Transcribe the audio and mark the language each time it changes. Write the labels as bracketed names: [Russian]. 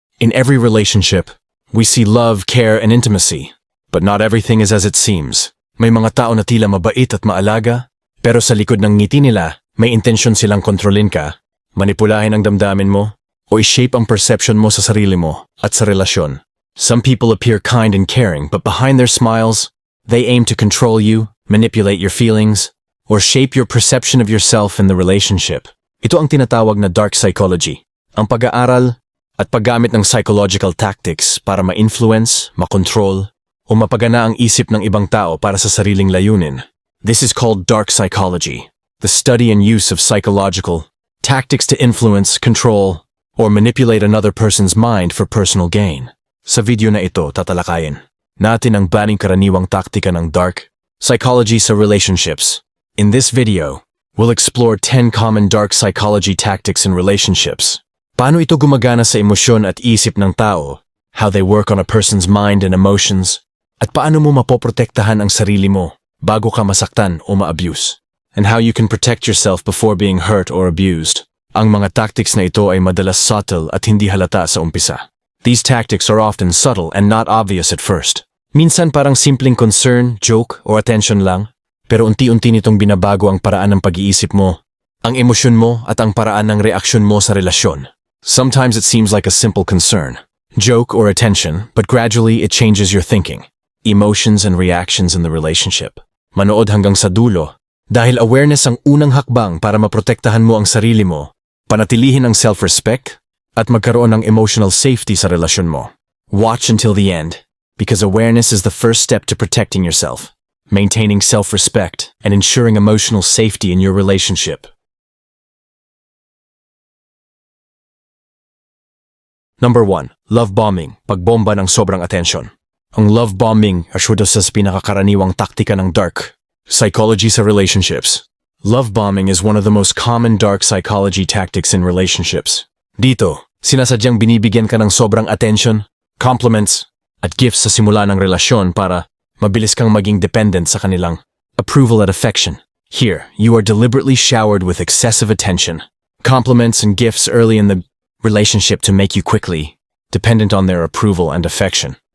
[English] In every relationship, we see love, care, and intimacy, but not everything is as it seems. [Filipino] May mga tao na tila mabait at maalaga, pero sa likod ng ngiti nila, may intensyon silang kontrolin ka, manipulahin ang damdamin mo, o i-shape ang perception mo sa sarili mo at sa relasyon. [English] Some people appear kind and caring, but behind their smiles, they aim to control you, manipulate your feelings, or shape your perception of yourself in the relationship. [Filipino] Ito ang tinatawag na dark psychology, ang pag-aaral at paggamit ng psychological tactics para ma-influence, makontrol, o mapagana ang isip ng ibang tao para sa sariling layunin. [English] This is called dark psychology, the study and use of psychological tactics to influence, control, or manipulate another person's mind for personal gain. [Filipino] Sa video na ito, tatalakayin natin ang baning karaniwang taktika ng dark psychology sa relationships. [English] In this video, we'll explore 10 common dark psychology tactics in relationships. [Filipino] Paano ito gumagana sa emosyon at isip ng tao, [English] how they work on a person's mind and emotions, [Filipino] at paano mo mapoprotektahan ang sarili mo bago ka masaktan o ma-abuse, [English] and how you can protect yourself before being hurt or abused. [Filipino] Ang mga tactics na ito ay madalas subtle at hindi halata sa umpisa. [English] These tactics are often subtle and not obvious at first. [Filipino] Minsan parang simpleng concern, joke, o attention lang, pero unti-unti nitong binabago ang paraan ng pag-iisip mo, ang emosyon mo at ang paraan ng reaksyon mo sa relasyon. [English] Sometimes it seems like a simple concern, joke, or attention, but gradually it changes your thinking, emotions, and reactions in the relationship. [Filipino] Manood hanggang sa dulo, dahil awareness ang unang hakbang para maprotektahan mo ang sarili mo, panatilihin ang self-respect, at magkaroon ng emotional safety sa relasyon mo. [English] Watch until the end, because awareness is the first step to protecting yourself, maintaining self-respect, and ensuring emotional safety in your relationship. Number 1. Love bombing, [Filipino] pagbomba ng sobrang atensyon. Ang love bombing ay isa sa pinakakaraniwang taktika ng dark psychology sa relationships. [English] Love bombing is one of the most common dark psychology tactics in relationships. [Filipino] Dito, sinasadyang binibigyan ka ng sobrang attention, compliments, at gifts sa simula ng relasyon para mabilis kang maging dependent sa kanilang approval at affection. [English] Here, you are deliberately showered with excessive attention, compliments, and gifts early in the relationship to make you quickly dependent on their approval and affection.